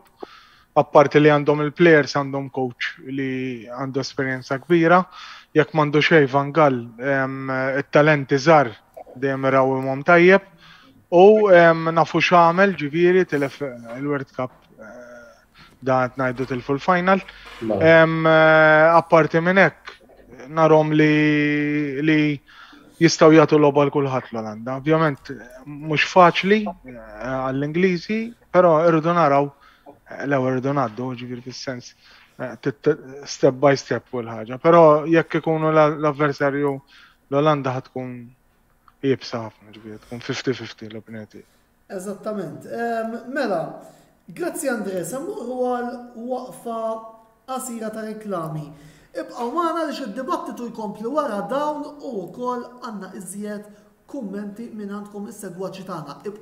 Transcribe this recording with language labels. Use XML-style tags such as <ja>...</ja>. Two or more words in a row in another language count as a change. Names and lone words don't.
<mt>Apparti li għandhom il-players għandhom coach li għandu esperjenza kbira, jekk m'għandu xejn Van Gaal, it-talenti żgħar dejjem irawhom tajjeb u nafu x'għamel ġifieri tilef il-World Cup dan ngħidu tilfu l-final. Apparti minn hekk narhom li jistgħu jagħtu logħba l kulħadd l-Olanda. Ovvjament mhux faċli għall-Ingliżi, però irridu naraw l-ewwel irridu ngħaddu ġifieri fis-sens</mt> <en>step by step</en> <mt>u l-ħaġa. Però jekk ikunu l-avversarju l-Olanda ħad tkun jibsa ħafna ġifieri, tkun 50-50 l-opinjoni tiegħi. Eżattament. Mela, grazzi Andre, semmurru għal waqfa qasira ta' reklami. Ibqgħu magħna li id-dibattitu jkompli wara dawn u wkoll għandna iżjed kummenti minn għandkom is-segwaċi tagħna.</mt>